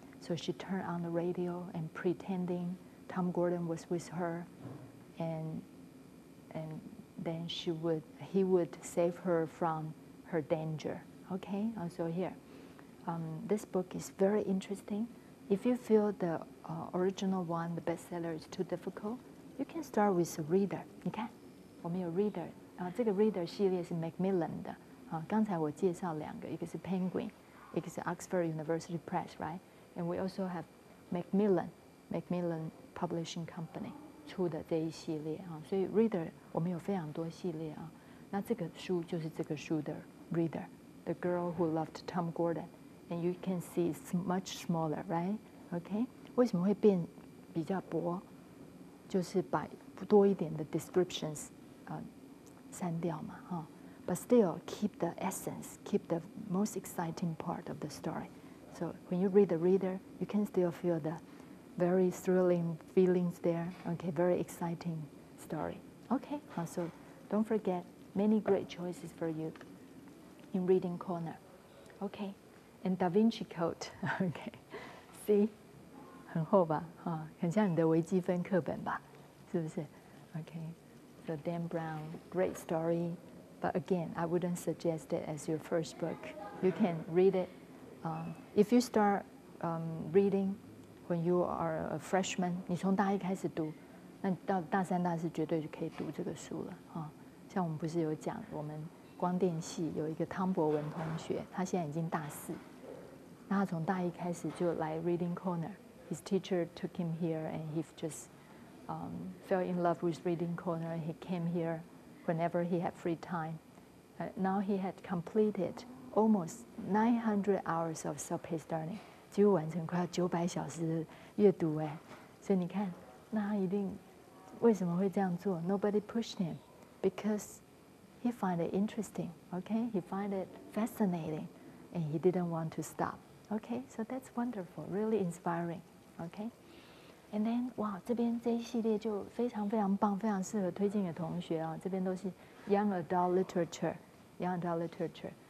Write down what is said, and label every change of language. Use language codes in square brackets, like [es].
[en] So she turned on the radio and pretending Tom Gordon was with her, and then he would save her from her danger. Okay, so here, this book is very interesting. If you feel the original one, the bestseller, is too difficult, you can start with a reader. [zh] 你看，我们有 reader 这个 reader 系列是 Macmillan 的刚才我介绍两个，一个是 Penguin， 一个是 Oxford University Press, right? [en] And we also have Macmillan Publishing Company [zh] 出的这一系列所以 reader 我们有非常多系列那这个书就是这个书的 reader, [en] The Girl Who Loved Tom Gordon, and you can see it's much smaller, right? [zh] Okay? 为什么会变比较薄？就是把多一点的 descriptions 删掉嘛 [en] But still keep the essence, keep the most exciting part of the story. So when you read the reader, you can still feel the very thrilling feelings there. Okay, very exciting story. Okay, so don't forget many great choices for you in reading corner. Okay, and Da Vinci Code. Okay, see, [zh] 很厚吧很像你的微积分课本吧，是不是 [en] ？Okay, so Dan Brown, great story. But again, I wouldn't suggest it as your first book. You can read it. If you start reading when you are a freshman, [zh] 你从大一开始读，那你到大三、大四绝对就可以读这个书了像我们不是有讲，我们光电系有一个汤博文同学，他现在已经大四，那他从大一开始就来 Reading Corner. [en] His teacher took him here, and he just fell in love with Reading Corner. He came here whenever he had free time. Now he had completed almost 900 hours of self-paced learning. [zh] 几乎完成快要900小时的阅读所以你看，那他一定为什么会这样做 ？ [en] Nobody pushed him because he find it interesting. Okay, he find it fascinating, and he didn't want to stop. Okay, so that's wonderful, really inspiring. [zh] Okay, and then 哇，这边这一系列就非常非常棒，非常适合推荐给同学这边都是 Young Adult Literature，Young Adult Literature。